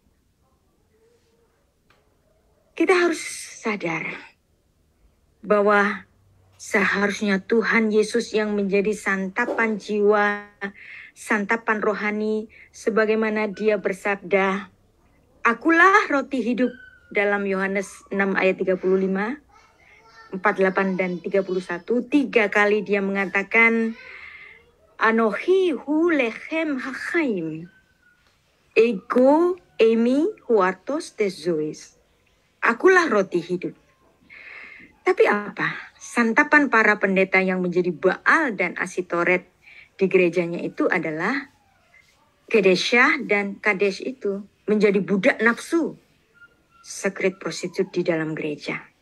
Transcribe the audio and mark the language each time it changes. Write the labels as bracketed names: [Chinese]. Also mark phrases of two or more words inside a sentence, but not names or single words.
[Indonesian] Kita harus sadar bahwa seharusnya Tuhan Yesus yang menjadi santapan jiwa, santapan rohani, sebagaimana Dia bersabda, "Akulah roti hidup," dalam Yohanes 6 ayat 35, 48 dan 31. 3 kali Dia mengatakan, [Hebrew] "אנכי הוא לחם החיים, [Greek] ἐγώ εἰμι ὁ ἄρτος τῆς ζωῆς." [Indonesian] Akulah roti hidup. Tapi apa? Santapan para pendeta yang menjadi Baal dan Asitoret di gerejanya itu adalah Kedeshah dan Kadesh itu menjadi budak nafsu, [English] sekret prostitut [Indonesian] di dalam gereja.